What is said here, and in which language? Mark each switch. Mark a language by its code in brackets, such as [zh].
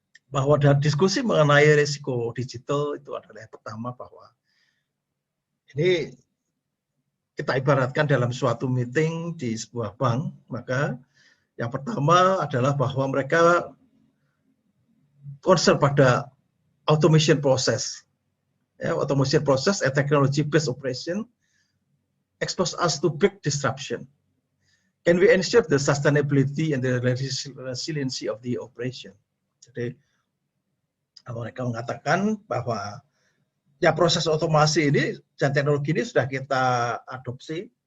[id] Bahwa dalam diskusi mengenai risiko digital itu adalah yang pertama, bahwa ini kita ibaratkan dalam suatu meeting di sebuah bank, maka yang pertama adalah bahwa mereka concern pada automation process. [en] Ya, automation process and technology based operation expose us to big disruption. Can we ensure the sustainability and the resiliency of the operation? [id] Jadi mereka mengatakan bahwa ya proses otomasi ini dan teknologi ini sudah kita adopsi.